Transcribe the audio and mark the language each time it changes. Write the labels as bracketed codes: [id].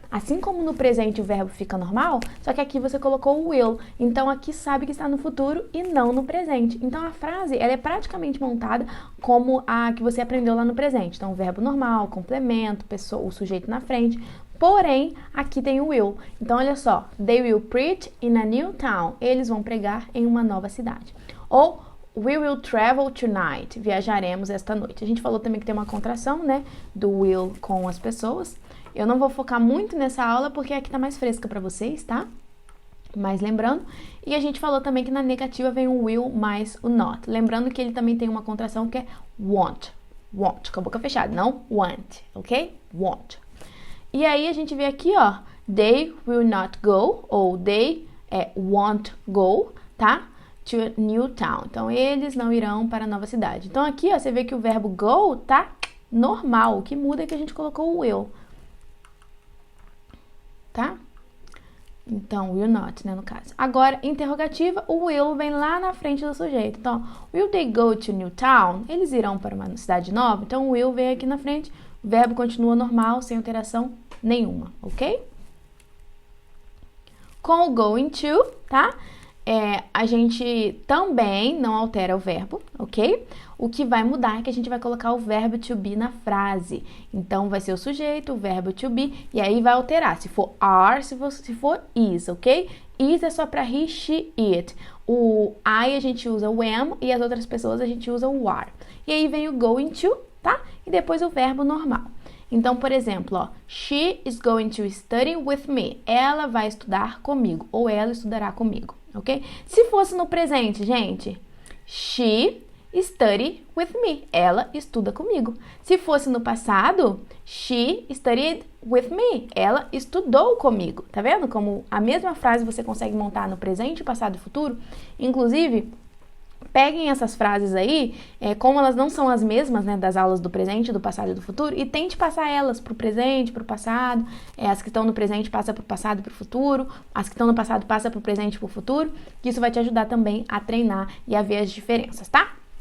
[pt] Assim como no presente o verbo fica normal, só que aqui você colocou o will. Então, aqui sabe que está no futuro e não no presente. Então, a frase, ela é praticamente montada como a que você aprendeu lá no presente. Então, o verbo normal, complemento, o sujeito na frente. Porém, aqui tem o will. Então, olha só. [en] They will preach in a new town. [pt] Eles vão pregar em uma nova cidade. Ou, [en] we will travel tonight. [pt] Viajaremos esta noite. A gente falou também que tem uma contração, né? Do will com as pessoas. Eu não vou focar muito nessa aula porque aqui tá mais fresca para vocês, tá? Mas lembrando. E a gente falou também que na negativa vem o will mais o not. Lembrando que ele também tem uma contração que é want. Want, com a boca fechada. Não want, ok? Want. E aí a gente vê aqui, ó, [en] they will not go, [pt] ou [en] they won't go, [pt] tá? [en] To a new town. [pt] Então, eles não irão para a nova cidade. Então, aqui, ó, você vê que o verbo go tá normal. O que muda é que a gente colocou o will. Tá? Então, will not, né, no caso. Agora, interrogativa, o will vem lá na frente do sujeito. Então, [en] will they go to new town? [pt] Eles irão para uma cidade nova? Então, o will vem aqui na frente. O verbo continua normal, sem alteração nenhuma, ok? Com o going to, tá? A gente também não altera o verbo, ok? O que vai mudar é que a gente vai colocar o verbo to be na frase. Então, vai ser o sujeito, o verbo to be, e aí vai alterar. Se for are, se for is, ok? Is é só para he, she, it. O I a gente usa o am e as outras pessoas a gente usa o are. E aí vem o going to, tá? E depois o verbo normal. Então, por exemplo, ó, [en] she is going to study with me. [pt] Ela vai estudar comigo, ou ela estudará comigo. ok? Se fosse no presente, gente, [en] she studied with me. [pt] Ela estuda comigo. Se fosse no passado, [en] she studied with me. [pt] Ela estudou comigo. Tá vendo como a mesma frase você consegue montar no presente, passado e futuro? Inclusive, peguem essas frases aí, como elas não são as mesmas, né, das aulas do presente, do passado e do futuro, e tente passar elas pro presente, pro passado. As que estão no presente passa pro passado e pro futuro, as que estão no passado passa pro presente e pro futuro, que isso vai te ajudar também a treinar e a ver as diferenças, tá?